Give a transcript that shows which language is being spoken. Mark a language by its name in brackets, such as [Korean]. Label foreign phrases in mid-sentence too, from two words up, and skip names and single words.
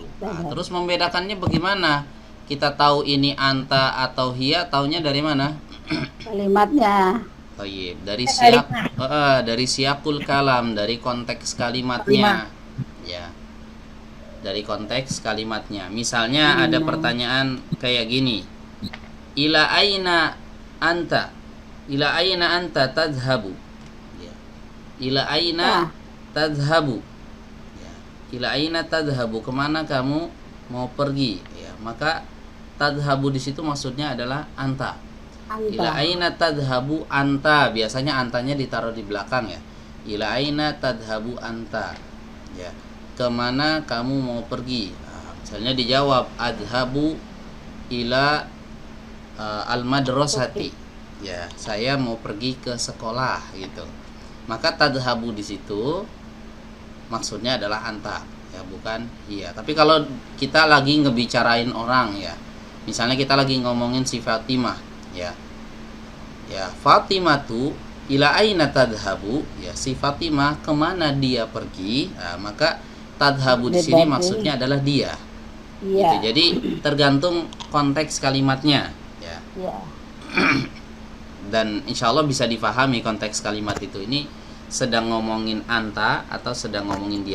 [Indonesian] Nah, terus membedakannya bagaimana? Kita tahu ini anta atau hiya, taunya dari mana? Kalimatnya. Tayyib, dari [Arabic] سياق الكلام, [Indonesian] dari konteks kalimatnya. Ya. Dari konteks kalimatnya. Misalnya ada pertanyaan kayak gini. [Arabic] إلى أين أنت؟ إلى أين أنت تذهب? Ya. إلى أين تذهب? Ya. إلى أين تذهب? [Indonesian] Kemana kamu mau pergi? Ya, maka tadhabu di situ maksudnya adalah anta. [Arabic] إلى أين تذهب أنت? [Indonesian] Biasanya antanya ditaruh di belakang ya. [Arabic] إلى أين تذهب أنت? Ya. [Indonesian] Kemana kamu mau pergi? Nah, misalnya dijawab [Arabic] أذهب إلى المدرسة. [Indonesian] Ya, saya mau pergi ke sekolah gitu. Maka tadhabu di situ maksudnya adalah anta, ya bukan iya. Tapi kalau kita lagi ngebicarain orang ya. Misalnya kita lagi ngomongin si Fatimah, ya. Ya, [Arabic] فاطمةُ إلى أين تذهب? [Indonesian] Ya, si Fatimah kemana dia pergi? Nah, maka tadhabu di sini maksudnya adalah dia. Iya. Gitu. Jadi tergantung konteks kalimatnya, ya. Iya. Dan [Arabic] إن شاء الله [Indonesian] bisa difahami konteks kalimat itu. Ini sedang ngomongin anta atau sedang ngomongin dia.